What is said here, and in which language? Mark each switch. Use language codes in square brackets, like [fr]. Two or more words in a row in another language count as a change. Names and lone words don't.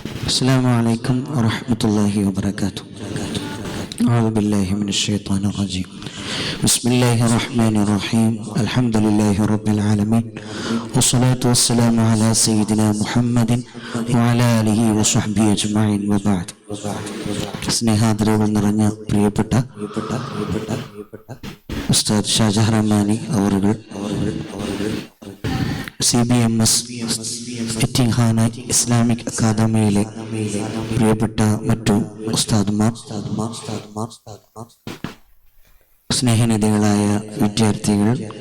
[ar] السلام عليكم ورحمة الله وبركاته. أعوذ بالله من الشيطان الرجيم. بسم الله الرحمن الرحيم. الحمد لله رب العالمين والصلاة والسلام على سيدنا محمد وعلى آله وصحبه أجمعين وبعد. [ml] സ്നേഹാദരവുകൾ നിറഞ്ഞ പ്രിയപ്പെട്ട ഉസ്താദ് ഷാജഹ് റഹ്മാനി അവറുകൾ, CBMS എത്തിംഖാന ഇസ്ലാമിക് അക്കാദമിയിലെ പ്രിയപ്പെട്ട മറ്റു ഉസ്താദുമാർ, സ്നേഹനിധികളായ വിദ്യാർത്ഥികൾ,